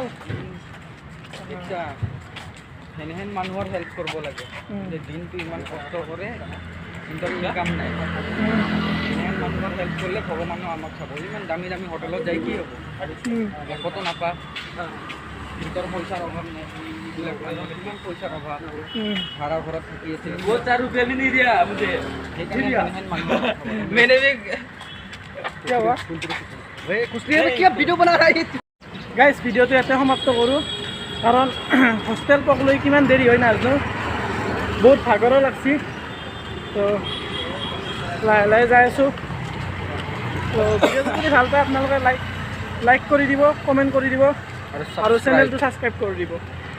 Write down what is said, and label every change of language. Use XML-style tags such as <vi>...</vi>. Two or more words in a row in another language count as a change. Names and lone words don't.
<as>আচ্ছা হেনেহেন মানুহৰ হেল্প কৰিব লাগে যে দিনটো ইমান কষ্ট কৰে কিন্তু কাম নাই হেনেহেন মানুহৰ হেল্প কৰিলে ভগৱানো আমাক চাব ইমান দামী দামী হোটেলত যাই কি হ'ব একতো নাপা ভিতৰ পইচাৰ অভাৱ নাই কিমান পইচাৰ অভাৱ ভাড়া ঘৰত থাকি আছে</as> <hi>वो 4 रुपए भी नहीं दिया मुझे मैंने भी क्या हुआ भाई कुछ नहीं है क्या वीडियो बना रहा है</hi> <as>গাইজ ভিডিঅ'টো ইয়াতে সমাপ্ত কৰোঁ কাৰণ হোষ্টেল পকলৈ কিমান দেৰি হয় নাজানো বহুত ভাগৰো লাগছি তো লাহে লাহে যাই আছোঁ তো ভিডিঅ'টো যদি ভাল পায় আপোনালোকে লাইক কৰি দিব কমেণ্ট কৰি দিব আৰু চেনেলটো ছাবস্ক্ৰাইব কৰি দিব</as>